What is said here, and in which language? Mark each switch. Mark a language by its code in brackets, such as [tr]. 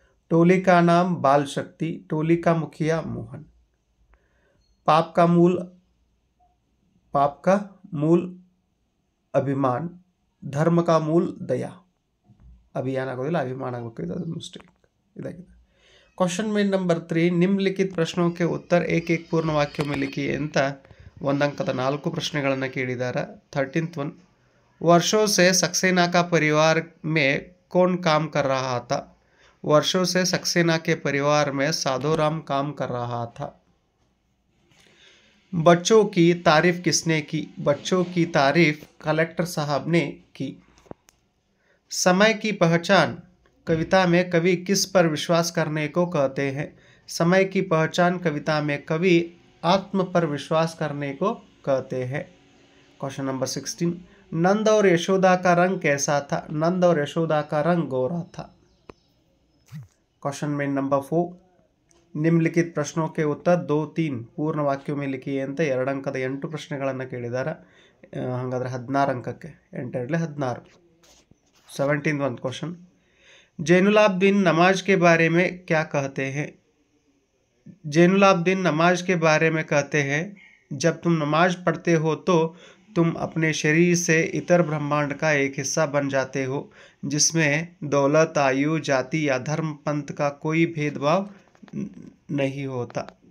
[hi] टोली का नाम बाल शक्ति, टोली का मुखिया मोहन. पाप का मूल अभिमान, धर्म का मूल दया. [kn] अभियान आಗೋದಿಲ್ಲ, अभिमान ಆಗಬೇಕು, ಅದು ಮಿಸ್ಟೇಕ್ ಇದಾಗಿದೆ. [hi] क्वेश्चन में नंबर 3 निम्नलिखित प्रश्नों के उत्तर एक पूर्ण वाक्यों में लिखिए [kn] ಅಂತ 1 अंकದ 4 ಪ್ರಶ್ನೆಗಳನ್ನು ಕೇಳಿದ್ದಾರೆ. [hi] 13th वन वर्षों से सक्सेना का परिवार में कौन काम कर रहा था. वर्षों से सक्सेना के परिवार में साधोराम काम कर रहा था. बच्चों की तारीफ किसने की. बच्चों की तारीफ कलेक्टर साहब ने की. समय की पहचान कविता में कवि किस पर विश्वास करने को कहते हैं. समय की पहचान कविता में कवि आत्म पर विश्वास करने को कहते हैं. क्वेश्चन नंबर 16 नंद और यशोदा का रंग कैसा था. नंद और यशोदा का रंग गोरा था. क्वेश्चन में नंबर 4 ನಿಮ್ಲಿಖಿತ ಪ್ರಶ್ನೋಕ್ಕೆ ಉತ್ತರ 2-3 ಪೂರ್ಣ ವಾಕ್ಯ में लिखिए [kn] ಅಂತ 2 ಅಂಕದ 8 ಪ್ರಶ್ನೆಗಳನ್ನು ಕೇಳಿದ್ದಾರೆ. ಹಾಗಾದರೆ 16 ಅಂಕಕ್ಕೆ 8 2 16. [hi] 17th one question. जैनुलाब्दीन नमाज के बारे में क्या कहते हैं? जैनुलाब्दीन नमाज के बारे में कहते हैं, जब तुम नमाज पढ़ते हो तो तुम अपने शरीर से इतर ब्रह्मांड का एक हिस्सा बन जाते हो, जिसमें दौलत, आयु, जाति या धर्म, पंथ का कोई भेदभाव नहीं होता.